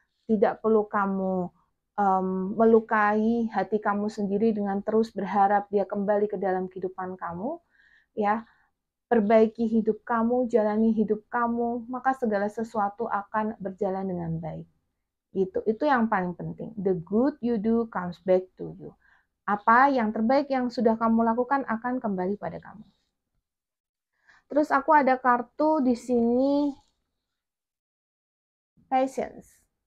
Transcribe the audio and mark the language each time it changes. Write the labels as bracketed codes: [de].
[id] Tidak perlu kamu melukai hati kamu sendiri dengan terus berharap dia kembali ke dalam kehidupan kamu, ya. Perbaiki hidup kamu, jalani hidup kamu, maka segala sesuatu akan berjalan dengan baik. Gitu. Itu yang paling penting. [en] The good you do comes back to you. [id] Apa yang terbaik yang sudah kamu lakukan akan kembali pada kamu. Terus aku ada kartu di sini, patience.